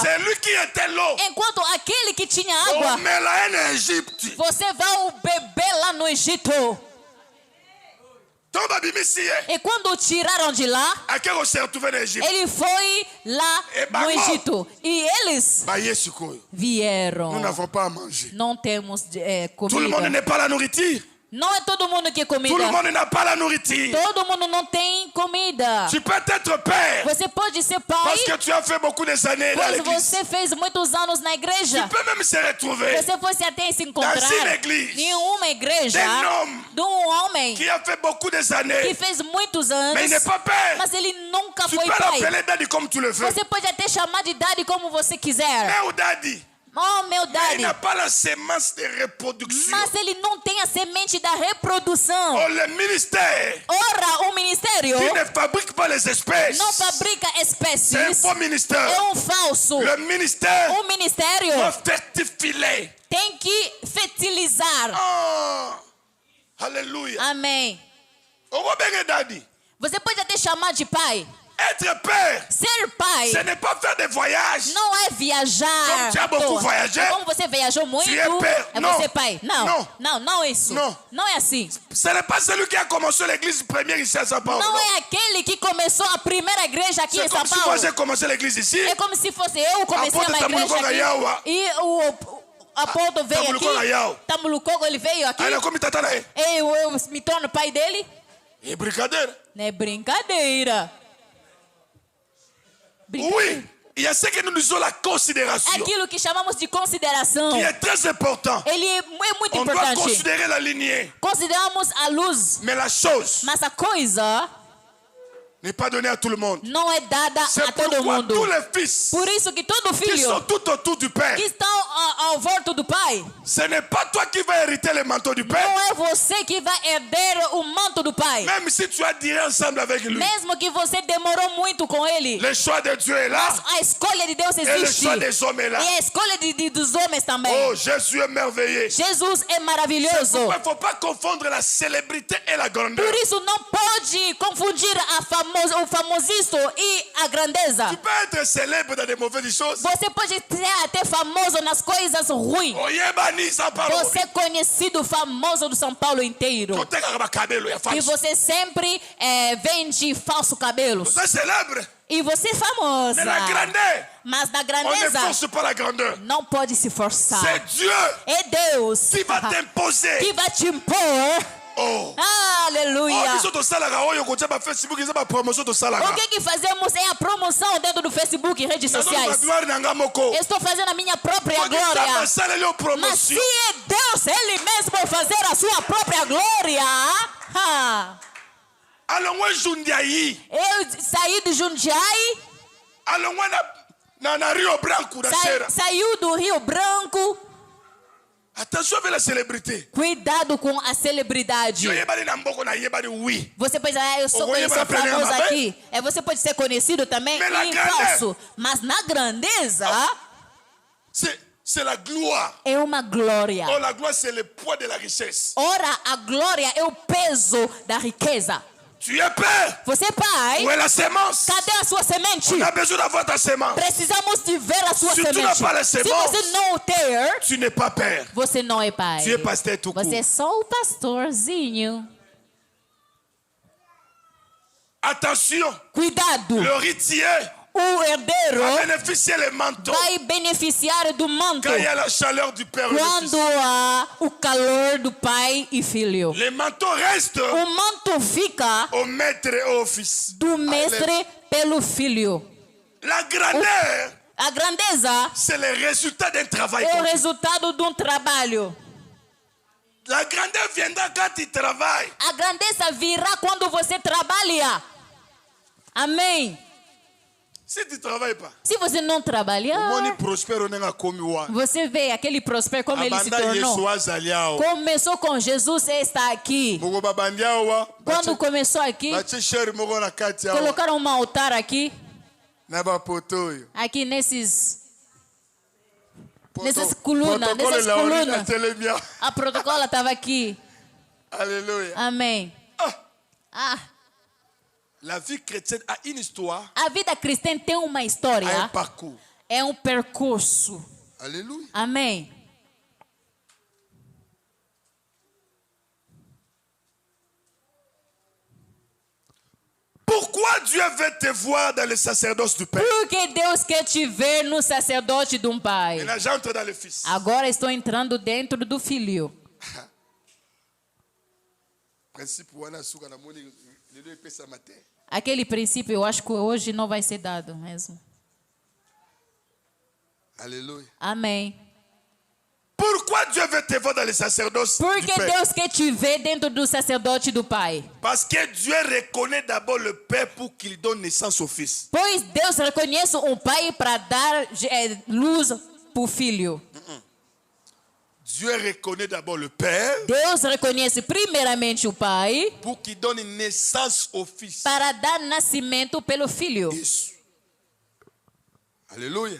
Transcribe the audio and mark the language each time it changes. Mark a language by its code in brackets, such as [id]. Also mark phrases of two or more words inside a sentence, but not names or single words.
[pt] Enquanto aquele que tinha água, você vai beber lá no Egito. E quando o tiraram de lá, ele foi lá no Egito. E eles vieram. Não temos comida. [fr] Tout le monde n'est pas la nourriture. [pt] Não é todo mundo que comida. [fr] Tout le monde n'a pas la nourriture. [pt] Todo mundo não tem comida. [fr] Tu peux être père. [pt] Você pode ser pai. [fr] Parce que tu as fait beaucoup de années dans l'église. [pt] Você fez muitos anos na igreja. [fr] Tu peux même se retrouver. [pt] Você pode até se encontrar em uma igreja de um homem [fr] qui a fait beaucoup de années. [pt] Que fez muitos anos. [fr] Mais il n'est pas père. [pt] Mas ele nunca [fr] tu [pt] foi [fr] peux [pt] pai. [fr] l'appeler daddy comme tu le veux. [pt] Você pode até chamar de daddy como você quiser. Meu daddy. Oh, meu daddy. [fr] Il n'a pas la semence de reproduction. [pt] Mas ele não tem a semente da reprodução. [fr] Oh, le ministère. [pt] Ora, o ministério. [fr] Qui ne fabrique pas les espèces. [pt] Não fabrica espécies. [fr] C'est un faux ministère. [pt] É um falso. [fr] Le ministère. [pt] O ministério. [fr] Doit fertiliser. [pt] Tem que fertilizar. Oh, aleluia. Amém. Oh, daddy. Você pode até chamar de pai. [fr] Être père, [pt] ser pai [fr] ce n'est pas faire des voyages. [pt] não é viajar. [fr] Comme tu as beaucoup voyagé, [pt] como você viajou muito, [fr] tu es père. [pt] é [fr] Non. [pt] você pai. Não, [fr] Non. [pt] não é isso. [fr] Non. [pt] Não é assim. [fr] Ce n'est pas celui qui a commencé l'église première ici à São Paulo. [pt] Não [fr] Non. [pt] é aquele que começou a primeira igreja aqui [fr] C'est [pt] em São [fr] comme si moi [pt] Paulo. [fr] j'ai commencé l'église ici. [pt] É como se fosse eu comecei Apóstolo uma igreja Tamulukoga aqui Yawa. e o apóstolo veio Tamulukoga aqui. Yawa. Tamulukogo, ele veio aqui. Aí como tá aí? Eu me torno pai dele. É brincadeira. Não é brincadeira. [fr] Oui, il y a ce que nous disons la considération. [pt] Aquilo que chamamos de consideração. [fr] Qui est très important. [pt] Ele é muito [fr] On doit [pt] importante. [fr] considérer la lignée. [pt] Consideramos a luz, [fr] Mais la chose [pt] mas a coisa [fr] n'est pas donnée à tout le monde. [pt] não é dada [fr] C'est [pt] a todo [fr] pourquoi [pt] mundo. [fr] tous les fils [pt] Por isso que todo [fr] qui sont [pt] filho [fr] tout autour du Père, [pt] que estão ao volta do pai, [fr] ce n'est pas toi qui vas hériter le manteau du Père. [pt] não é você que vai herder o manto do pai. [fr] Même si tu as dirigé ensemble avec lui. [pt] Mesmo que você demorou muito com ele, [fr] Le choix de Dieu est là. [pt] a escolha de Deus [fr] Et le [pt] existe. [fr] choix des hommes est là. [pt] E a escolha dos homens também. [fr] Oh, Jésus est merveilleux. [pt] Jesus é maravilhoso. [fr] Il ne faut pas confondre la célébrité et la grandeur. [pt] Por isso não pode confundir o famosismo e a grandeza. [fr] Tu peux être célèbre dans des mauvaises choses. [pt] Você pode ser até famoso nas coisas ruins. [ln] Oyebani São Paulo. [pt] Você é conhecido, famoso do São Paulo inteiro. E você sempre vende falso cabelos. Você é célèbre. E você é famosa. Mas na grandeza, [fr] on ne force pas la grandeur. [pt] não pode se forçar. [fr] C'est Dieu [pt] É Deus [fr] qui va t'imposer. [pt] que vai te impor. Oh. Aleluia. O que fazemos é a promoção dentro do Facebook e redes sociais. Estou fazendo a minha própria glória. Mas se é Deus, Ele mesmo fazer a sua própria glória. Eu saí de Jundiaí. Saiu do Rio Branco. [fr] Attention avec la célébrité. [pt] Cuidado com a celebridade. Você pode dizer, eu sou famoso aqui. Você pode ser conhecido também em falso. Mas na grandeza, [fr] c'est la gloire. [pt] É uma glória. [fr] Oh, la gloire c'est le poids de la richesse. [pt] Ora, a glória é o peso da riqueza. [fr] Tu es père. [pt] Você é pai. [fr] Où est la sémence? [pt] Cadê a sua semente? [fr] On a besoin d'avoir ta sémence. [pt] Precisamos de ver a sua [fr] Si [pt] semente. [fr] tu n'as pas la sémence, [pt] se você não ter, [fr] tu n'es pas père. [pt] Você não é pai. [fr] Tu es pasteur tout court. [pt] Você é só o pastorzinho. [fr] Attention. [pt] Cuidado. [fr] Le héritier. [pt] O herdeiro vai beneficiar do manto quando há o calor do pai e filho. O manto fica do mestre pelo filho. A grandeza é o resultado de um trabalho. A grandeza virá quando você trabalha. Amém. [fr] Se tu travailles pas, [pt] se você não trabalhar, você vê aquele próspero como ele se tornou. Começou com Jesus e está aqui. Quando começou aqui, colocaram um altar aqui. Aqui nessas colunas. A protocola estava aqui. Aleluia. Amém. [fr] La vie chrétienne a une histoire. [pt] A vida cristã tem uma história. É um parcours. É um percurso. Aleluia. Amém. [fr] Pourquoi Dieu veut te voir dans le sacerdoce du Père? [pt] Porque Deus quer te ver no sacerdote de um pai. [fr] J'entre dans le Fils. [pt] Agora estou entrando dentro do Filho. Aquele princípio eu acho que hoje não vai ser dado mesmo. Aleluia. Amém. [fr] Pourquoi Dieu veut te voir dans le sacerdoce [pt] Porque [fr] du Père? [pt] Deus quer te ver dentro do sacerdote do Pai. [fr] Parce que Dieu reconnaît d'abord le Père pour qu'il donne naissance au Fils. [pt] Pois Deus reconhece um pai para dar luz para o filho. [fr] Dieu reconnaît d'abord le Père. [pt] Deus reconhece primeiramente o Pai. [fr] Pour qu'il donne naissance au Fils. [pt] Para dar nascimento pelo filho. Isso. Aleluia.